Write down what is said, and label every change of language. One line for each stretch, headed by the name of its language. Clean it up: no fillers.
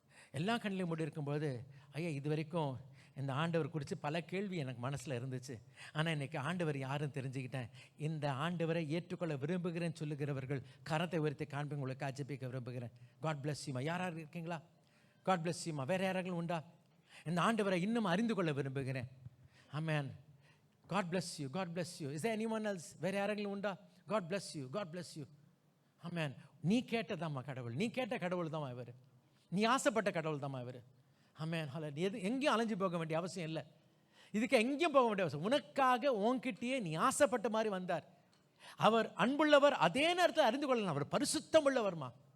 Tamil: எல்லா கண்ணிலையும் மூடி இருக்கும்போது, ஐயா இது வரைக்கும் இந்த ஆண்டவர் குறித்து பல கேள்வி எனக்கு மனசில் இருந்துச்சு. ஆனால் இன்றைக்கி ஆண்டவர் யாரும் தெரிஞ்சுக்கிட்டேன். இந்த ஆண்டவரை ஏற்றுக்கொள்ள விரும்புகிறேன்னு சொல்லுகிறவர்கள் கரத்தை உயர்த்தி காண்பி உங்களுக்கு ஆட்சேபிக்க விரும்புகிறேன்.
English: God bless யூமா.
Tamil: யாராவது இருக்கீங்களா?
English: God bless யூமா.
Tamil: வேறு யாராவது உண்டா? இந்த ஆண்டவரை இன்னும் அறிந்து கொள்ள விரும்புகிறேன். ஆமென்.
English: God bless you, God bless you. Is there anyone else?
Tamil: வேறு யாரெങ്കിലും உண்டா?
English: God bless you, God bless you. Amen.
Tamil: நீ கேட்டதாம்மா கடவுள், நீ கேட்ட கடவுள் தான் இவர், நீ ஆசைப்பட்ட கடவுள் தான் இவர். ஆமென். ஹல்லேலூயா. எது எங்கேயும் அலைஞ்சு போக வேண்டிய அவசியம் இல்லை. இதுக்கு எங்கேயும் போக வேண்டிய அவசியம். உனக்காக உன்கிட்டயே நீ ஆசைப்பட்ட மாதிரி வந்தார். அவர் அன்புள்ளவர், அதே நேரத்தில் அறிந்து கொள்ளலாம் அவர் பரிசுத்தம் உள்ளவர்மா.